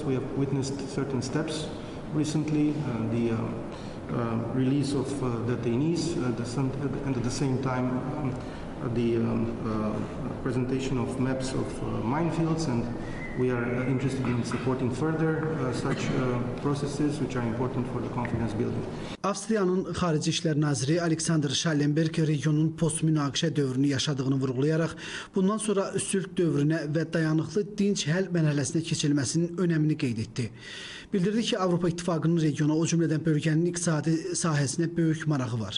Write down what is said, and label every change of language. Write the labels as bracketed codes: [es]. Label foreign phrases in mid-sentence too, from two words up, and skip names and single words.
[en] We have witnessed certain steps recently, the release of detainees, and at the same time the presentation of maps of minefields, and we are interested in supporting further such processes which are important for the confidence building. [az] Avstriyanın Xarici İşlər Naziri Alexander Schallenberg regionun post-münaqişə dövrünü yaşadığını vurğulayaraq, bundan sonra sülh dövrünə və dayanıqlı dinc həll mərhələsinə keçilməsinin önəmini qeyd etdi. Bildirdi ki, Avropa İttifaqının regiona, o cümlədən bölgənin iqtisadi sahəsinə böyük marağı var.